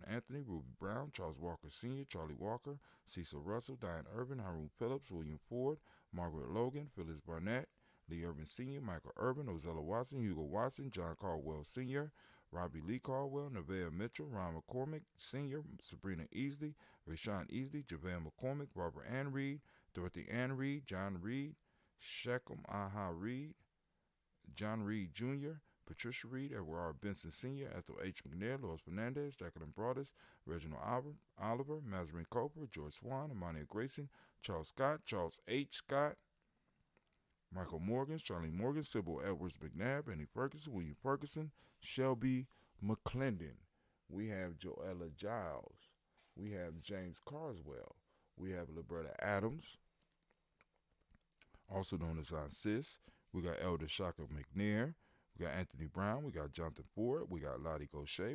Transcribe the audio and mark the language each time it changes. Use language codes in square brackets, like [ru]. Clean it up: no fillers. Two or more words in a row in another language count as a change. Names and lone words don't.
[en] Anthony, Ruby Brown, Charles Walker Sr., Charlie Walker, Cecil Russell, Diane Urban, Haroon Phillips, William Ford, Margaret Logan, Phyllis Barnett, Lee Urban Sr., Michael Urban, Ozella Watson, Hugo Watson, John Caldwell Sr., Robbie Lee Caldwell, Nevaeh Mitchell, Ron McCormick Sr., Sabrina Easley, Rashawn Easley, JaVale McCormick, Barbara Ann Reed, Dorothy Ann Reed, John Reed, Shechem Aha Reed, John Reed Jr., Patricia Reed, Edward R. Benson Sr., Ethel H. McNair, Lois Fernandez, Jacqueline Broadus, Reginald Oliver, Mazarin Cooper, George Swan, Amania Grayson, Charles Scott, Charles H. Scott, Michael Morgan, Charlie Morgan, Sybil Edwards McNabb, Annie Ferguson, William Ferguson, Shelby McClendon. We have Joella Giles. We have James Carswell. We have Liberta Adams, also known as Aunt Sis. We got Elder Shaka McNair. We got Anthony Brown. We got Jonathan Ford. We got Lottie Gaucher.